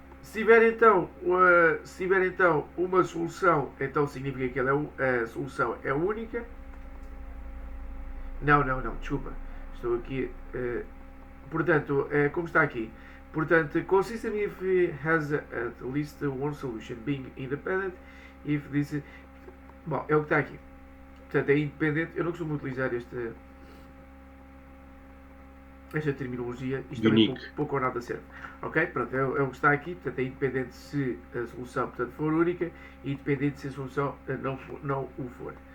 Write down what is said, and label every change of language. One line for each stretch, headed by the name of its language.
Portuguese: se tiver então uma solução, então significa que a solução é única. Não, desculpa. Estou aqui. Portanto, como está aqui. Portanto,
English: consistent if it has at least one solution being independent, if this is...
Portuguese: Bom, é o que está aqui. Portanto, é independente. Eu não costumo utilizar esta terminologia. Isto também pouco ou nada serve. Ok? Pronto, é o que está aqui. Portanto, é independente se a solução portanto, for única e independente se a solução não o for.